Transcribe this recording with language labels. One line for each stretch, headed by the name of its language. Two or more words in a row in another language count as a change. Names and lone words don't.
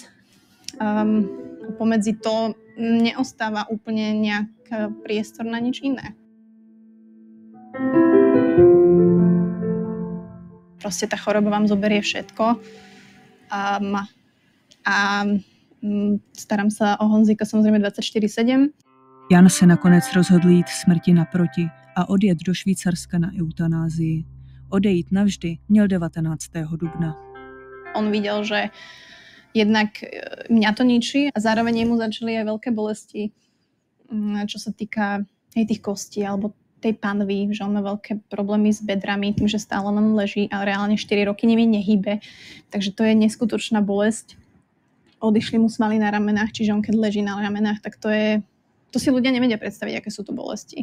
Slovak: Pomedzi to neostáva úplne nejaký priestor na nič iné. Proste tá choroba vám zoberie všetko. Starám sa o Honzíka samozrejme 24/7.
Czech: Jan se nakonec rozhodl jít smrti naproti a odjet do Švýcarska na eutanázii. Odejít navždy měl 19. dubna.
Slovak: On videl, že jednak mňa to ničí a zároveň jemu začali aj veľké bolesti, čo sa týka tých kostí alebo tej panvy, že on má veľké problémy s bedrami, tým, že stále len leží a reálne 4 roky nimi nehýbe. Takže to je neskutočná bolesť. Odišli mu svaly na ramenách, čiže on keď leží na ramenách, tak to si ľudia nevedia predstaviť, aké sú to bolesti.